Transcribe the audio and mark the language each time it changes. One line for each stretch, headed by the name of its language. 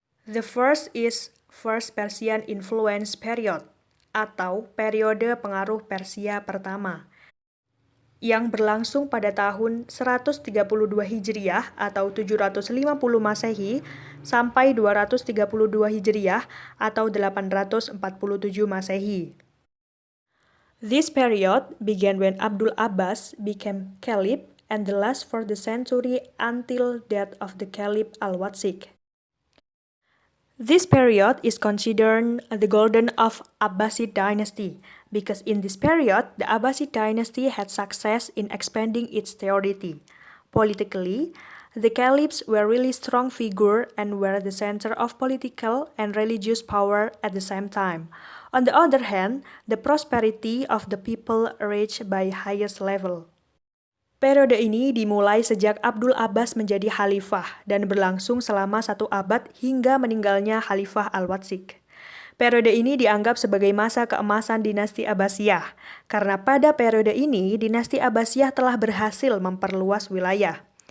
English: The first is First Persian Influence Period,
Indonesian: atau periode pengaruh Persia pertama, yang berlangsung pada tahun 132 Hijriah atau 750 Masehi sampai 232 Hijriah atau 847 Masehi.
English: This period began when Abdul Abbas became caliph and the last for the century until death of the Caliph Al-Wasiq. This period is considered the golden of Abbasid dynasty because in this period the Abbasid dynasty had success in expanding its territory. Politically, The caliphs were really strong figure and were the center of political and religious power at the same time. On the other hand, the prosperity of the people reached by highest level.
Indonesian: Periode ini dimulai sejak Abdul Abbas menjadi khalifah dan berlangsung selama 1 abad hingga meninggalnya Khalifah Al-Watsik. Periode ini dianggap sebagai masa keemasan dinasti Abbasiyah, karena pada periode ini dinasti Abbasiyah telah berhasil memperluas wilayah.